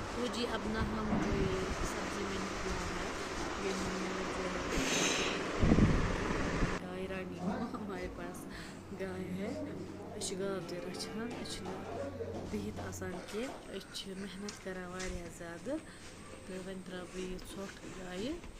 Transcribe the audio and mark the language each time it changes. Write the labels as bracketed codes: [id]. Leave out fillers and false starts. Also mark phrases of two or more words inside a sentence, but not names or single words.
[ur] جی اب نہ ہم جو یہ سبزی میں نکلا ہے یہ ہم جو ہے گائے رانی ہمارے پاس گائے ہے [ks] گاو تہِ رچھان بِہِتھ آسان کینٛہہ أسۍ چھِ محنت کَران واریاہ زیادٕ تہٕ وۄنۍ ترٛاوٕ بہٕ یہِ ژھۄٹھ گایہِ